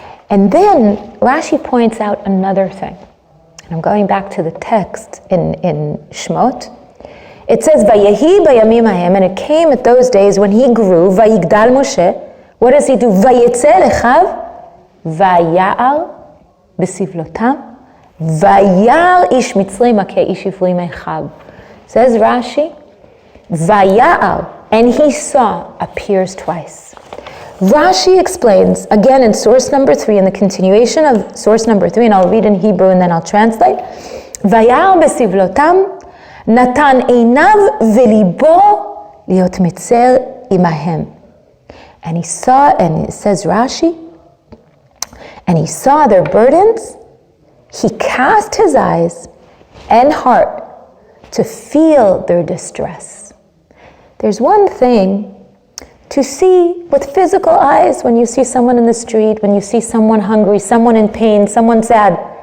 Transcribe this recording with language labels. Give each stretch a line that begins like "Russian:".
English: And then Rashi points out another thing. And I'm going back to the text in Shmot. It says, Vayehi bayamim hahem, and it came at those days when he grew, Vayigdal Moshe. What does he do? Vayetze lechav, vayar
Hebrew: בסבלותם, וירא איש מצרי מכה איש עברי מאחיו.
English: Says Rashi, וירא, and he saw, appears twice. Rashi explains, again in source number 3, in the continuation of source number 3, and I'll read in Hebrew and then I'll translate.
Hebrew: וירא בסבלותם, נתן עיניו וליבו להיות מצר עמהם.
English: And he saw, and it says Rashi, and he saw their burdens, he cast his eyes and heart to feel their distress. There's one thing to see with physical eyes when you see someone in the street, when you see someone hungry, someone in pain, someone sad.